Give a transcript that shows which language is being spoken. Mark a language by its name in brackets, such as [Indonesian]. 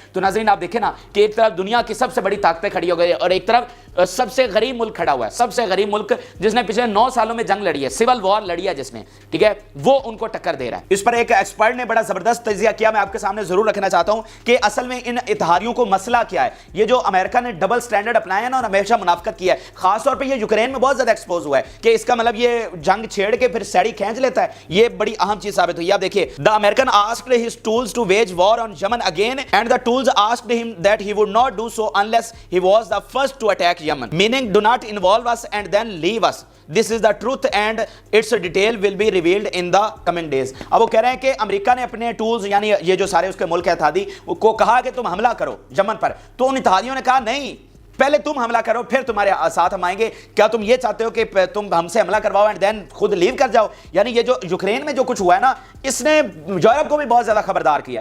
[Urdu] تو ناظرین آپ دیکھیں نا کہ ایک طرف دنیا کی سب سے بڑی طاقتیں کھڑی ہو گئی اور ایک طرف سب سے غریب ملک کھڑا ہوا ہے، سب سے غریب ملک جس نے پچھلے 9 سالوں میں جنگ لڑی ہے، سول وار لڑی ہے جس نے، ٹھیک ہے، وہ ان کو ٹکر دے رہا ہے. اس پر ایک ایکسپرٹ نے بڑا زبردست تجزیہ کیا، میں آپ کے سامنے ضرور رکھنا چاہتا ہوں کہ اصل میں ان اتحادیوں کو مسئلہ کیا ہے. یہ جو امریکہ نے ڈبل سٹینڈرڈ اپنایا نا اور ہمیشہ منافقت کیا ہے، خاص طور پہ یہ یوکرین میں بہت زیادہ ایکسپوز ہوا ہے کہ اس کا مطلب یہ جنگ چھیڑ کے پھر سیڑھی کھینچ لیتا ہے. یہ بڑی اہم چیز ثابت ہوئی. آپ دیکھیے [English] the American asked his tools to wage war on Yemen again and the tools asked him that he would not do so unless he was the first to attack Yemen, meaning do not involve us and then leave us. This is the truth and its detail will be revealed in the coming days. [Urdu] اب وہ کہہ رہے ہیں کہ امریکہ نے اپنے tools یعنی یہ جو سارے اس کے ملک اتحادی کو کہا کہ تم حملہ کرو یمن پر، تو ان اتحادیوں نے کہا نہیں، پہلے تم حملہ کرو پھر تمہارے ساتھ ہم آئیں گے. کیا تم یہ چاہتے ہو کہ تم ہم سے حملہ کرواؤ اینڈ دین خود لیو کر جاؤ؟ یعنی یہ جو یوکرین میں جو کچھ ہوا ہے نا، اس نے یورپ کو بھی بہت زیادہ خبردار کیا.